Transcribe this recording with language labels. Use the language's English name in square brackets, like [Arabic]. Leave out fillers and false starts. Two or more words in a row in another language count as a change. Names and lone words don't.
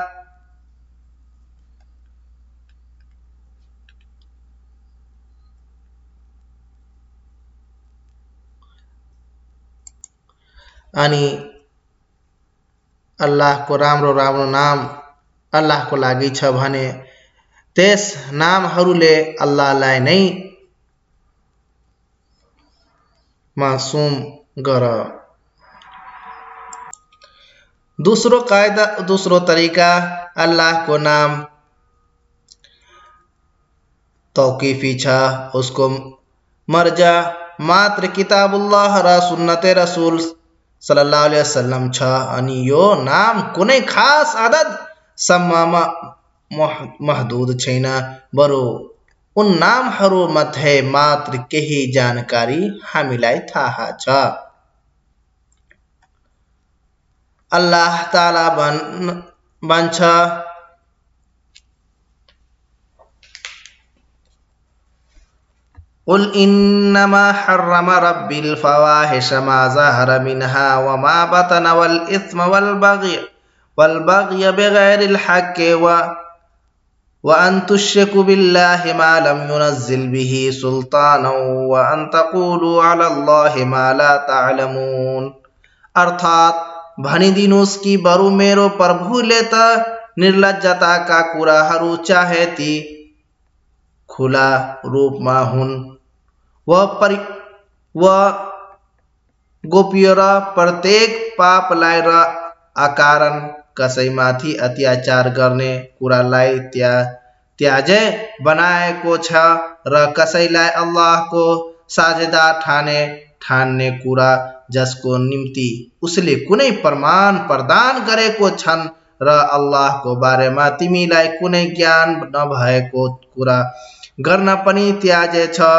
[Nepali] अनि अल्लाहको राम्रो राम्रो नाम अल्लाहको लागि छ भने त्यस नामहरूले अल्लाहलाई नै मासूम गर। दूसरो तरीका अल्लाह को नाम तौकीफी छ। उसको मर्जा मात्र किताबुल्लाह र सुन्नते रसूल [Arabic] صلى الله عليه وسلم [Nepali] छ अनि यो नाम कुनै खास आदत सम्ममा महदुद छैन, बरु उन नामहरू मध्ये मात्र केही जानकारी हामीलाई थाहा छ। अल्लाह ताला भन्छ [Arabic] قل إنما حرم ربي الفواحش ما ظهر منها و ما بطن والإثم والبغي بغير الحق وأن تشركوا بالله ما لم ينزل به سلطانا وأن تقولوا على الله ما لا تعلمون, [Nepali] अर्थात भनिदिनुस् कि बरु मेरो प्रभुले त निर्लज्जताका कुराहरू चाहे ती खुला रूपमा हुन् व गोप्य र प्रत्येक पापलाई र अकारण कसैमाथि अत्याचार गर्ने कुरालाई त्याजे बनाएको छ र कसैलाई अल्लाहको साझेदार ठान्ने कुरा जसको निम्ति उसले कुनै प्रमाण प्रदान गरेको छन् र अल्लाहको बारेमा तिमीलाई कुनै ज्ञान नभएको कुरा गर्न पनि त्याजेछ।